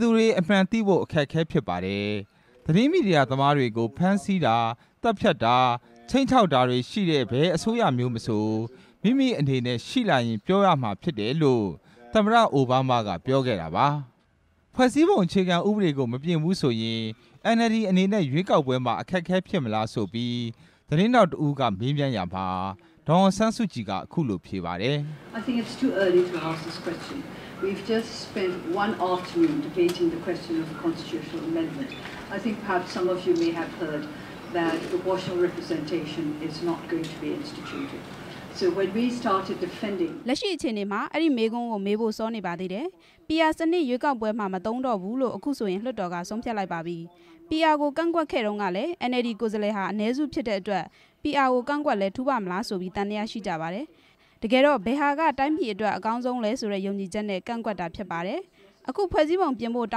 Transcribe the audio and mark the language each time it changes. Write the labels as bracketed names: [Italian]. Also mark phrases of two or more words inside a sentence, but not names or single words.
[Burmese] သူတွေအမှန်သိဖို့အခက်အခဲဖြစ်ပါတယ်။သတင်းမီဒီယာသမားတွေကိုဖမ်းဆီးတာတပ်ဖြတ်တာချိန်ချောက်တာတွေရှိတဲ့ဘယ်အစိုးရမျိုးမဆိုမိမိအနေနဲ့ရှိလာရင်ပြောရမှာဖြစ်တယ်လို့သမ္မတအိုဘားမားကပြောခဲ့တာပါ။ဖွဲ့စည်းပုံအခြေခံဥပဒေကိုမပြင်ဘူးဆိုရင် NLD အနေနဲ့ရွေးကောက်ပွဲမှာအခက်အခဲဖြစ်မလားဆိုပြီးသတင်းတောက်တဦးကမေးမြန်းရမှာဒေါ်အောင်ဆန်းစုကြည်ကအခုလိုဖြေပါတယ်။ [English] I think it's too early to ask this question. We've just spent one afternoon debating the question of the constitutional amendment. I think perhaps some of you may have heard that proportional representation is not going to be instituted. So when we started defending [Burmese] လက်ရှိအခြေအနေမှာအဲ့ဒီမေးခွန်းကိုမေးဖို့စောနေပါသေးတယ်။ PR စနစ်ရွေးကောက်ပွဲမှာမသုံးတော့ဘူးလို့အခုဆိုရင်လွှတ်တော်ကဆုံးဖြတ်လိုက်ပါပြီ။ PR ကိုကန့်ကွက်ခဲ့တုန်းကလည်း NLD ကိုယ်စားလှယ်ဟာအနည်းစုဖြစ်တဲ့အတွက် PR ကိုကန့်ကွ က်လဲထူပါမလားဆိုပြီးတန်တရားရှိကြပါတယ်။တကယ်တော့ဘယ်ဟာကတိုင်းပြည်အတွက်အကောင်းဆုံးလဲဆိုတဲ့ယုံကြည်ချက်နဲ့ကန့်ကွက်တာဖြစ်ပါတယ်။အခုဖွဲ့စည်းပုံပြင်ဖို့တော